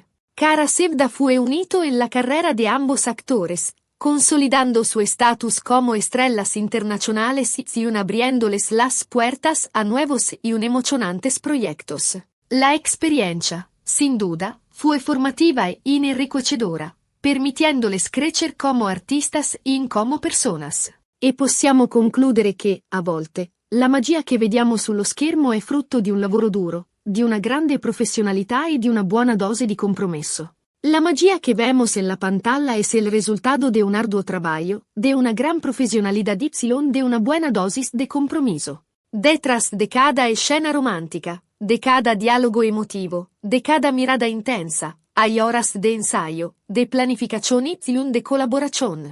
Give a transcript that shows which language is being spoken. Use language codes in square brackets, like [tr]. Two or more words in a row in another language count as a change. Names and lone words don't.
[es] Kara Sevda fue un hito en la carrera de ambos actores, consolidando su estatus como estrellas internacionales y abriéndoles las puertas a nuevos y emocionantes proyectos. La experiencia, sin duda, fue formativa e enriquecedora, permitiéndoles crecer como artistas y como personas. [it] E possiamo concludere che, a volte, la magia che vediamo sullo schermo è frutto di un lavoro duro, di una grande professionalità e di una buona dose di compromesso. [es] La magia que vemos en la pantalla es el resultado de un arduo trabajo, de una gran profesionalidad y de una buena dosis de compromiso. Detrás de cada escena romántica, de cada diálogo emotivo, de cada mirada intensa, hay horas de ensayo, de planificación y de colaboración.